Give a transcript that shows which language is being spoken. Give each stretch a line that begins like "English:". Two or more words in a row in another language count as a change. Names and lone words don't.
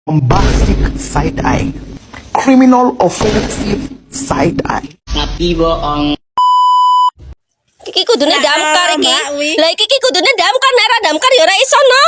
English: Bombastic side eye, criminal offensive side eye.
Indonesian: Tapi bohong.
Javanese: Iki kudune damkar iki. Lah iki kudune damkar, nek ora damkar ya ora iso no.